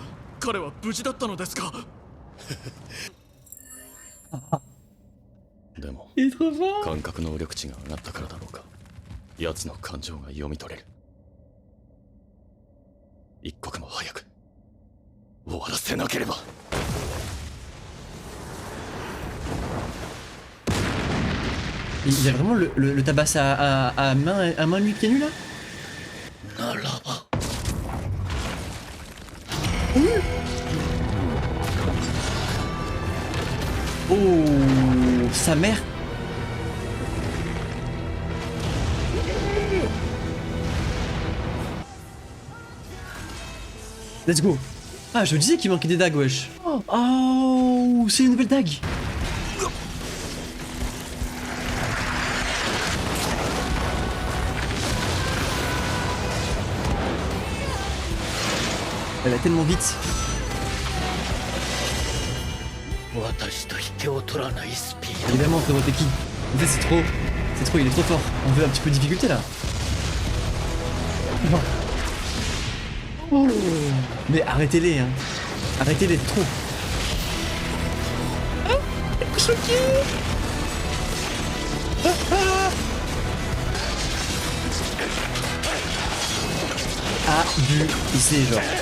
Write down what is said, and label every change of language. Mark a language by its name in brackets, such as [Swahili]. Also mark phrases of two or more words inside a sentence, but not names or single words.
[Japanese] 彼は無事だったのですか。でも [French] Il est trop fort. [Japanese] 感覚能力値が上がったからだろうか。奴の感情が読み取れる。一刻も早く終わらせなければ。 [French] Il a vraiment le tabasse à main nue pieds nus là. [Japanese] ならば [French] Oh, sa mère. [English] Let's go. [French] Ah, je me disais qu'il manquait des dagues, wesh. Oh, c'est une nouvelle dague. Elle va tellement vite. [Japanese] 私と引けを取らないスピード。 [French] Évidemment, frérot, t'es qui? En fait, c'est trop. C'est trop, il est trop fort. On veut un petit peu de difficulté là. Oh. Mais arrêtez-les, hein. Arrêtez-les, trop. Ah, choqué. Abusé, genre.